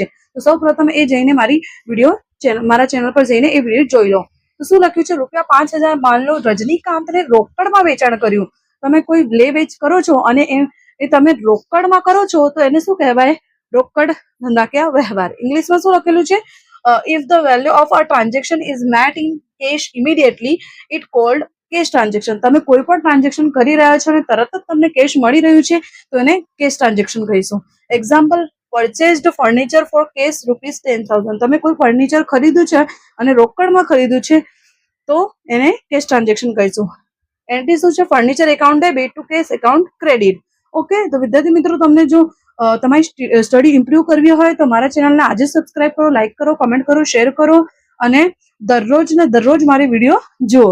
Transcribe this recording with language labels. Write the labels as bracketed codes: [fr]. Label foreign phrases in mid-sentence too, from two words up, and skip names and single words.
[gu] તો સૌ પ્રથમ એ જઈને મારા ચેનલ પર જઈને એ વિડીયો જોઈ લો. તો શું લખ્યું છે? ₹5,000 [hi] मान लो [gu] રજનીકાંતને રોકડમાં વેચાણ કર્યું. તમે કોઈ લે વેચ કરો છો અને એ તમે રોકડમાં કરો છો તો એને શું કહેવાય? રોકડ ધંધાકીય વ્યવહાર. ઇંગ્લિશમાં શું લખેલું છે? [en] If the value of a transaction is met in cash immediately, it called cash transaction. [gu] તમે કોઈ પણ ટ્રાન્ઝેક્શન કરી રહ્યા છો અને તરત જ તમને કેશ મળી રહ્યું છે તો એને [en] cash transaction [gu] કહીશું. એક્ઝામ્પલ, [en] purchased furniture for cash ₹10,000. [gu] તમે કોઈ ફર્નિચર ખરીદ્યું છે અને રોકડમાં ખરીદ્યું છે તો એને [en] cash transaction [gu] કહીશું. એન્ટ્રી શું છે? [en] furniture account debit to cash account credit. [gu] ઓકે, તો વિદ્યાર્થી મિત્રો, તમને જો તમારી સ્ટડી ઇમ્પ્રુવ કરવી હોય તો મારા ચેનલને આજે સબસ્ક્રાઇબ કરો, લાઇક કરો, કમેન્ટ કરો, શેર કરો અને દરરોજ મારી વિડીયો જુઓ.